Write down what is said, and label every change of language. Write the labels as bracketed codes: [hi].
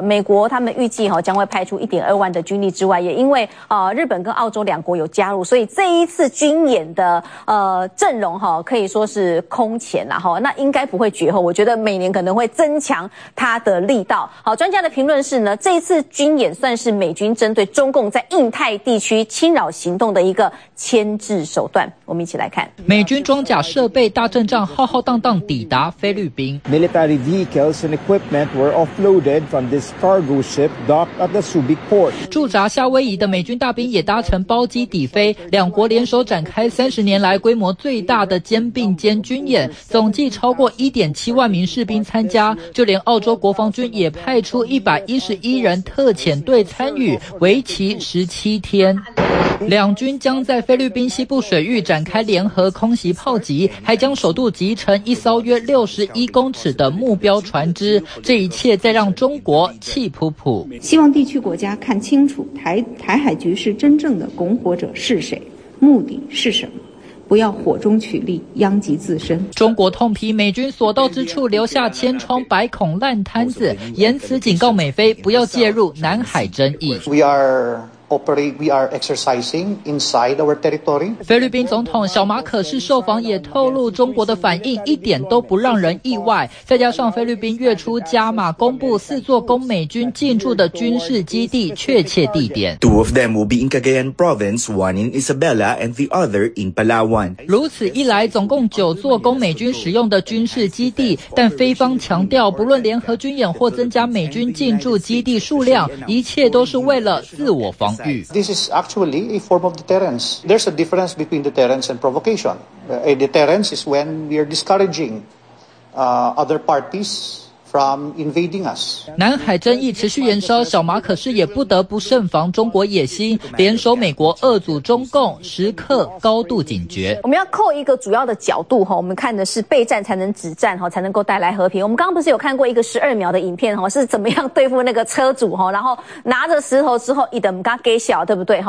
[zh] 美国他们预计齁将会派出 1.2 万的军力之外，也因为日本跟澳洲两国有加入，所以这一次军演的阵容齁可以说是空前啦齁，那应该不会绝后，我觉得每年可能会增强它的力道。好，专家的评论是呢，这一次军演算是美军针对中共在印太地区侵扰行动的一个牵制手段。我们一起来看。美军装甲设备大阵仗浩浩荡荡抵达菲律宾。 [en] Military vehicles and equipment were offloaded from this cargo ship docked at the Subic port. [zh] 驻扎夏威夷的美军大兵也搭乘包机抵菲，两国联手展开30年来规模最大的肩并肩军演，总计超过 1.7 万名士兵参加，就连澳洲国防军也派出111人特遣队参与，为期17天。两军将在菲律宾西部水域展开联合空袭炮击，还将首度集成一艘约61公尺的目标船只，这一切在让中国气扑扑。希望地区国家看清楚 台海局势真正的拱火者是谁，目的是什么，不要火中取栗，殃及自身。中国痛批美军所到之处留下千疮百孔烂摊子，严词警告美菲不要介入南海争议。 [en] We are exercising inside our territory. [zh] 菲律宾总统小马可是受访也透露，中国的反应一点都不让人意外。再加上菲律宾月初加码公布四座供美军进驻的军事基地确切地点 [en] ，Two of them will be in Cagayan Province, one in Isabela, and the other in Palawan. [zh] 如此一来，总共九座供美军使用的军事基地，但菲方强调，不论联合军演或增加美军进驻基地数量，一切都是为了自我防。 [en] This is actually a form of deterrence. There's a difference between deterrence and provocation. A deterrence is when we are discouraging other parties from invading us. [zh] 南海争议持续延烧，小马可是也不得不慎防中国野心，联手美国遏阻中共，时刻高度警觉。我们要扣一个主要的角度，我们看的是备战才能止战，才能够带来和平。我们刚刚不是有看过一个12秒的影片，是怎么样对付那个车主，然后拿着石头之后一等给给小，对不对？